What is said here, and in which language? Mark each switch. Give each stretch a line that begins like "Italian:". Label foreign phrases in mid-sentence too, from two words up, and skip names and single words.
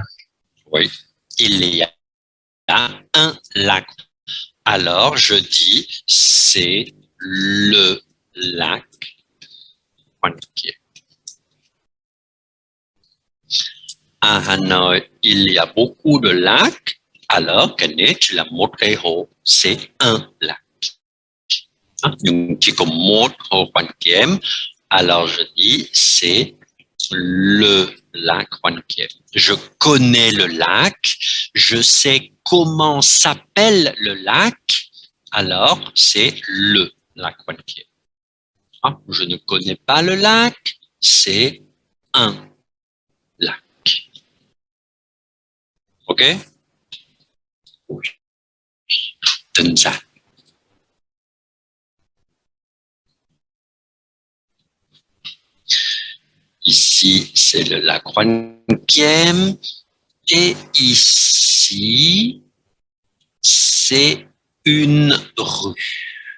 French: Oui, il y a un lac. Alors, je dis, c'est le lac Juan Kiem. À Hanoï, il y a beaucoup de lacs. Alors,
Vietnamese: cái này chỉ là một cái hồ,
French: c'est un lac.
Vietnamese: Nhưng chỉ có một hồ Hoàn Kiếm.
French: Alors, je dis, c'est le lac Hoàn Kiếm. Je connais le lac. Je sais comment s'appelle le lac. Alors, c'est le lac Hoàn Kiếm. Je ne connais pas le lac. C'est un lac. OK? Oui.
Vietnamese: Đơn giản.
French: Ici, c'est le lac Hoàn Kiếm. Et ici, c'est une rue.